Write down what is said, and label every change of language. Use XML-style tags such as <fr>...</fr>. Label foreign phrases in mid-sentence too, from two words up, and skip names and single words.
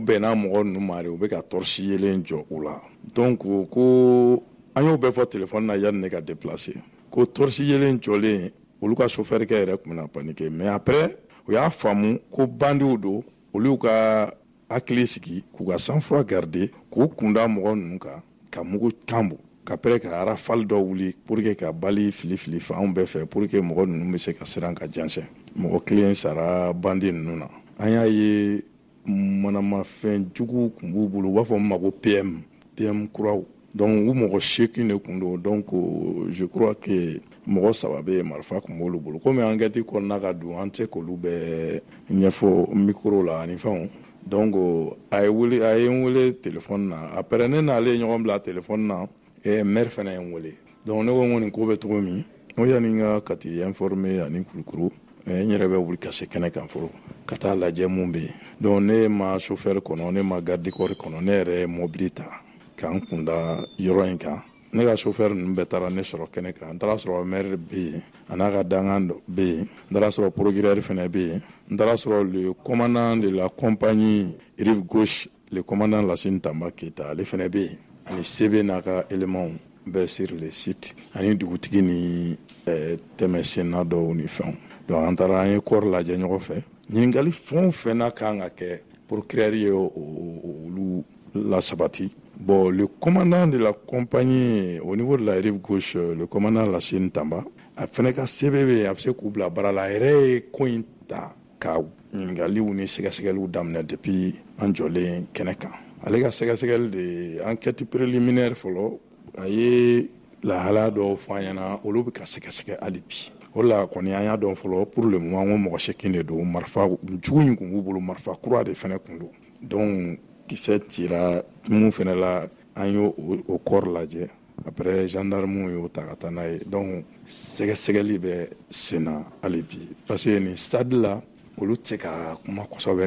<bm>bɛnna mɔgɔ ninnu ma de u bɛ ka torche yelen jɔ u la donc ko an y'o bɛɛ fɔ téléphone na yanni ne ka déplacer ko torche yelen jɔlen olu ka chauffeur kɛ yɛrɛ tun bɛna paniquer mais après u y'a faamu ko bandiw don olu ka hakili sigi k'u ka sang-froid garder k'u kunda mɔgɔ ninnu kan ka mugu kan bɔ qu'après ka rafale dɔ wuli</bm> <fr>pour que</fr> <bm>ka bali fili fan bɛɛ fɛ</bm> <fr>pour que</fr> <bm>mɔgɔ ninnu bɛ se ka siran ka jɛnsɛn mɔgɔ kelen sara bandi ninnu na an y'a ye manamafɛn jugu kun b'u bolo u b'a fɔ ma ko PM kuraw donc u mɔgɔ 8 de kun don donc</bm> <fr>je crois que</fr> <bm>mɔgɔ 3 bɛ marifa kun b'olu bolo komi enquête kɔnɔna ka don an tɛ k'olu bɛɛ ɲɛfɔ micro la ani fɛnw donc a ye n wele téléphone na après ne n'ale ɲɔgɔn bila téléphone na maire fana ye n wele donc ne ko nin ko bɛ cogo min o yanni n ka Kati informer ani Kulukuru n yɛrɛ bɛ wuli ka se kɛnɛ kan fɔlɔ ka taa lajɛ mun bɛ yen donc ne ma chauffeur kɔnɔ ne ma</bm> <fr>garde corps</fr> <bm>kɔnɔ ne yɛrɛ ye mobili ta k'an kunda yɔrɔ in kan ne ka chauffeur ninnu bɛɛ taara ne sɔrɔ kɛnɛ kan n taara sɔrɔ maire bɛ yen a n'a ka dankan bɛ yen n taara sɔrɔ procureur fana bɛ yen n taara sɔrɔ</bm> <fr>le commandant de la compagnie rive gauche le commandant</fr> <bm>Lasine Danba Keita ale fana bɛ yen ani sebe n'a ka éléments bɛɛ</bm> <fr>sur le site</fr> <bm>ani dugutigi ni tɛmɛsenna dɔw ni fɛnw donc an taara an ye corps lajɛ ɲɔgɔn fɛ ɲininkali fɛn o fɛn n'a kan ka kɛ procureur ye olu lasabati</bm> <fr>Bon, le commandant de la compagnie au niveau de la rive gauche, le commandant</fr> <bm>Lassine Tamba, a fana ka CBB a bɛ se k'u bila baara la a yɛrɛ ye ko in ta ka ɲininkaliw ni sɛgɛsɛgɛliw daminɛ depuis an jɔlen kɛnɛ kan. Ale ka sɛgɛsɛgɛli de</bm> <fr>enquête préliminaire</fr> <bm>fɔlɔ a ye lahala dɔw fɔ an ɲɛna olu bɛ ka sɛgɛsɛgɛ hali bi. O la kɔni an y'a dɔn fɔlɔ</bm> <fr>pour le moment</fr> <bm>n ko mɔgɔ seegin de don marifa jugu in kun b'u bolo marifa kura de fana kun don. Donc kisɛ cira mun fana la an y'o corps lajɛ. Après gendarme y'o ta ka taa n'a ye. Donc sɛgɛsɛgɛli bɛ sen na hali bi</bm> <fr>parce que</fr> <bm>nin stade la olu tɛ ka kuma kosɛbɛ.</bm>